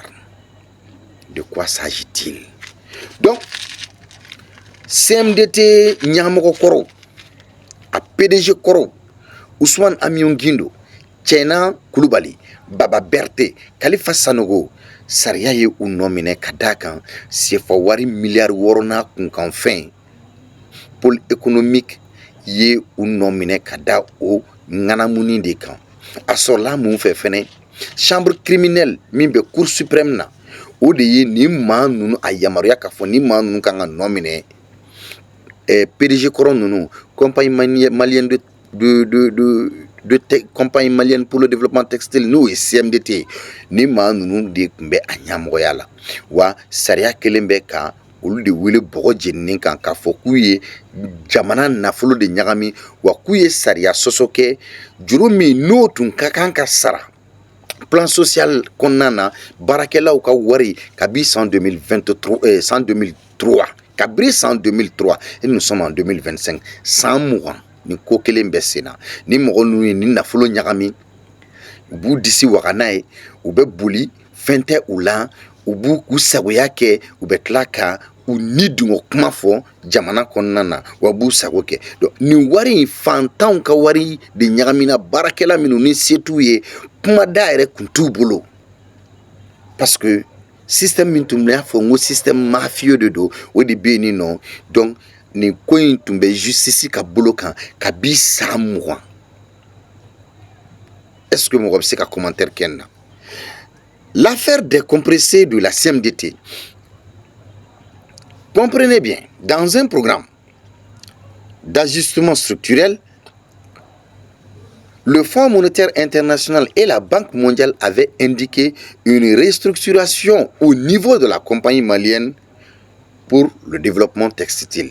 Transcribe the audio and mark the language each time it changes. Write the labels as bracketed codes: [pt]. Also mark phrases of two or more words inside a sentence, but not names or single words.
[fr] De quoi s'agit-il? Donc, [bm] CMDT Nyamoko Koro, a PDG Koro, Ousmane Amion Guindo, Tienan Koulibaly, Baba Berté, Khalifa Sanogo, sariya ye u nɔ minɛ ka d'a kan CFA wari miliyari 6 n'a kunkan fɛn [fr] pôle économique [bm] ye u nɔ minɛ ka da o ŋanamuni de kan. A sɔrɔla mun fɛ fɛnɛ [fr] chambre criminelle [bm] min bɛ [fr] cour suprême [bm] na o de ye ni maa nunu a yamaruya k'a fɔ ni maa nunu kan ka nɔ minɛ PDG kɔrɔ nunu [fr] compagnie malienne compagnie malienne pour le développement textile [bm] n'o ye CMDT ni maa nunu de tun bɛ a ɲɛmɔgɔya la wa sariya kelen bɛ ka olu de wele bɔgɔ jeninen kan k'a fɔ k'u ye jamana nafolo de ɲagami wa k'u ye sariya sɔsɔ kɛ juru min n'o tun ka kan ka sara [fr] plan social [bm] kɔnɔna na baarakɛlaw ka wari kabi san 2023 kabiri san 2003 [fr] et nous sommes en 2025 [bm] san mugan ni ko kelen bɛ sen na ni mɔgɔ ninnu ye ni nafolo ɲagami u b'u disi waga n'a ye u bɛ boli fɛn tɛ u la u b'u k'u sagoya kɛ u bɛ tila ka u ni dungo kuma fɔ jamana kɔnɔna na wa b'u sago kɛ donc nin wari in fantanw ka wari de ɲagamina baarakɛla minnu ni se t'u ye kuma da yɛrɛ kun t'u bolo [fr] parce que [bm] système min tun bɛ y'a fɔ n ko [fr] système mafieux [bm] de don o de bɛ yen nɔ donc nin ko in tun bɛ justice ka bolo kan kabi san mugan [fr] est-ce que [bm] mɔgɔ bɛ se ka commentaire kɛ n na. [fr] L'affaire des compressés de la CMDT, comprenez bien, dans un programme d'ajustement structurel, le Fonds monétaire international et la Banque mondiale avaient indiqué une restructuration au niveau de la compagnie malienne pour le développement textile.